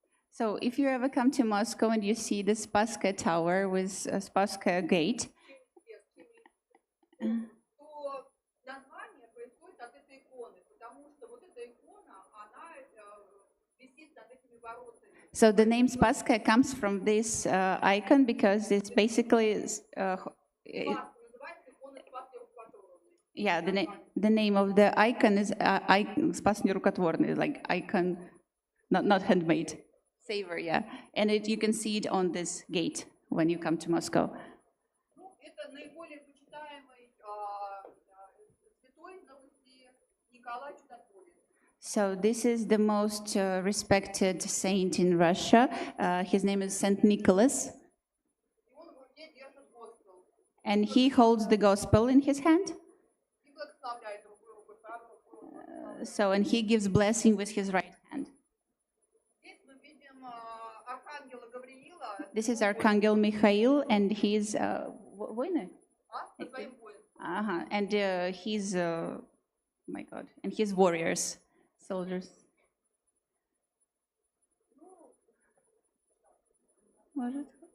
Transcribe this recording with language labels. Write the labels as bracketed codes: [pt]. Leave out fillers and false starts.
[en] So if you ever come to Moscow and you see the Spasskaya Tower with Spasskaya Gate, [ru] То название происходит от этой иконы, потому что вот эта икона, она висит над этими воротами. [en] so the name Spasskaya comes from this icon because it's basically [ru] Называется икона Спасской Рукотворной. [en] yeah, the name of the icon is Spас Нерукотворный, like icon, not handmade. Savor, yeah. And you can see it on this gate when you come to Moscow. [ru] Ну, это наиболее почитаемый святой на Руси Николай Чудотворец. [en] So this is the most respected saint in Russia. His name is Saint Nicholas. [ru] И он в руке держит Госпел. [en] And he holds the gospel in his hand. [ru] И благословляет другую руку, правую руку. [en] So, and he gives blessing with his right hand. [ru] Здесь мы видим архангела Гавриила. [en] This is Archangel Mikhail, and he's воины? [ru] Со своим воинством. [en] And he's, oh my God, and he's warriors, soldiers. [ru] Может?